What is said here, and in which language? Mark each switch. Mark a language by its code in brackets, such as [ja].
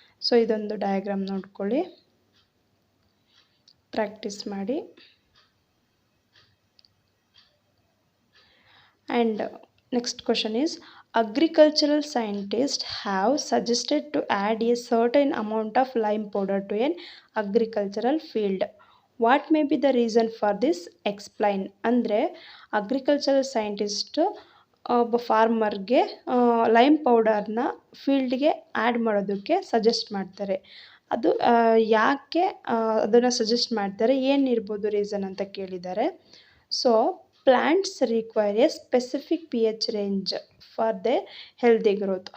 [kn] So ಇದೊಂದು diagram ನೋಡ್ಕೊಳ್ಳಿ, practice ಮಾಡಿ. [en] And next question is, agricultural scientists have suggested to add a certain amount of lime powder to an agricultural field. What may be the reason for this? Explain. [kn] ಅಂದರೆ agricultural scientist ಒಬ್ಬ ಫಾರ್ಮರ್ಗೆ lime ಪೌಡರ್ನ ಫೀಲ್ಡ್ಗೆ add ಮಾಡೋದಕ್ಕೆ suggest ಮಾಡ್ತಾರೆ. ಅದು ಯಾಕೆ ಅದನ್ನು suggest ಮಾಡ್ತಾರೆ, ಏನಿರ್ಬೋದು ರೀಸನ್ ಅಂತ ಕೇಳಿದ್ದಾರೆ. [en] So plants require a specific pH range for their healthy growth.